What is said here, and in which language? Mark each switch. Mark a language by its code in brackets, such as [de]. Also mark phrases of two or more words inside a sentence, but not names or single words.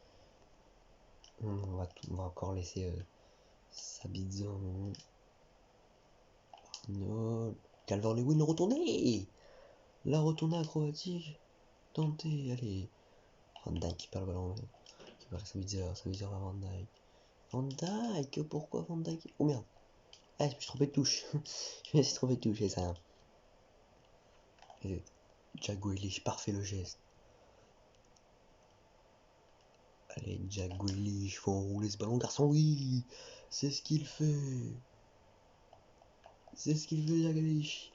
[fr] On va encore laisser Sabitzer. Non. Calvert-Lewin le retourné. La retournée acrobatique. Tentée. Allez. Van Dijk qui perd le ballon. Qui perd Sabitzer vers Van Dijk. Van Dijk. Pourquoi Van Dijk? Oh merde. Ah, je me suis trompé de touche. Je me suis trompé de touche, c'est ça. Et Jack Grealish, parfait le geste. Allez, Jack Grealish, faut enrouler ce ballon, garçon, oui. C'est ce qu'il fait. Jack Grealish.